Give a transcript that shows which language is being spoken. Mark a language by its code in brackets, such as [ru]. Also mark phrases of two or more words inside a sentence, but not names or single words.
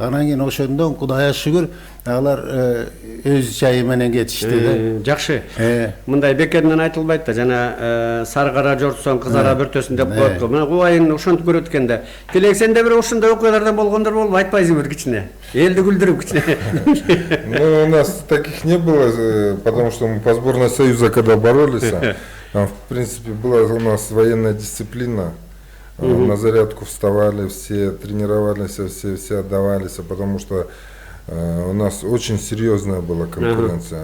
[ky] Анан кийин ошондон Кудайга шүгүр, алар өз жайы менен кетишти. Жакшы. Мындай бекеринен айтылбайт да, жана сары кара жортсоң кызара бөртөсүн деп коет го. Мына кубайын ошентип көрөт экенде. Тилек, сенде бир ошондой окуялардан болгондор болбу, айтпайсың бир кичине. Элди күлдүрүп кичине. [ru] Ну, у нас таких не было, потому что мы по сборной Союза, когда боролись, в принципе, была у нас военная дисциплина. На зарядку вставали, все тренировались, все отдавались, потому что У нас очень серьезная была конкуренция.